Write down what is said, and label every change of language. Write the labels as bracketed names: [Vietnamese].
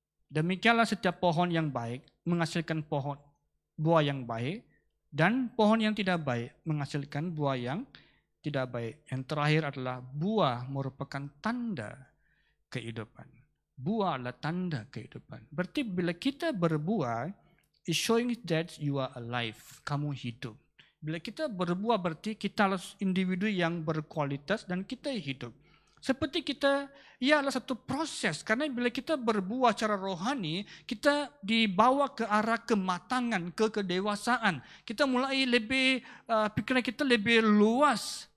[Indonesian] Demikianlah setiap pohon yang baik menghasilkan buah yang baik, dan pohon yang tidak baik menghasilkan buah yang tidak baik. Yang terakhir adalah buah merupakan tanda kehidupan. Buah adalah tanda kehidupan. Berarti bila kita berbuah, [English] it's showing that you are alive. [Indonesian] Kamu hidup. Bila kita berbuah berarti kita adalah individu yang berkualitas dan kita hidup. Seperti kita, ia adalah satu proses. Karena bila kita berbuah secara rohani, kita dibawa ke arah kematangan, kedewasaan. Kita mulai lebih, pikiran kita lebih luas.